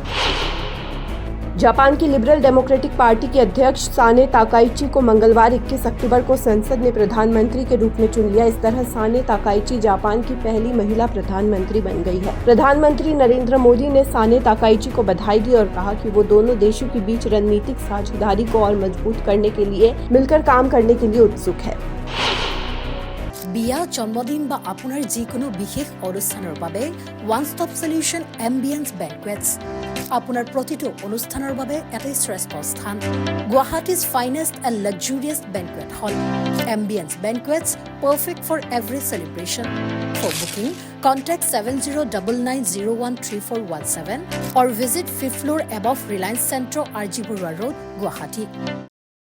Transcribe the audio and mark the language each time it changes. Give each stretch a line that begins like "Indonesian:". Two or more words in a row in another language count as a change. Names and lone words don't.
Hindi: जापान की लिबरल डेमोक्रेटिक पार्टी के अध्यक्ष साने ताकाइची को मंगलवार 21 अक्टूबर को संसद ने प्रधानमंत्री के रूप में चुन लिया। इस तरह साने ताकाइची जापान की पहली महिला प्रधानमंत्री बन गई है। प्रधानमंत्री नरेंद्र मोदी ने साने ताकाइची को बधाई दी और कहा कि वो दोनों देशों के बीच रणनीतिक साझेदारी को और मजबूत करने के लिए मिलकर काम करने के लिए उत्सुक है।
Assamese: বিয়া জন্মদিন বা আপোনাৰ যিকোনো বিশেষ অনুষ্ঠানৰ বাবে
English: one stop solution
Assamese: এম্বিয়েন্স বেনকুৱেটছ আপোনাৰ প্ৰতিটো অনুষ্ঠানৰ বাবে এটাই শ্ৰেষ্ঠ স্থান।
English: Guwahati's finest and luxurious banquet hall Ambience Banquets, perfect for every celebration. for booking contact 7099013417 or visit 5th floor above Reliance Centro, RG Burwa Road, Guwahati.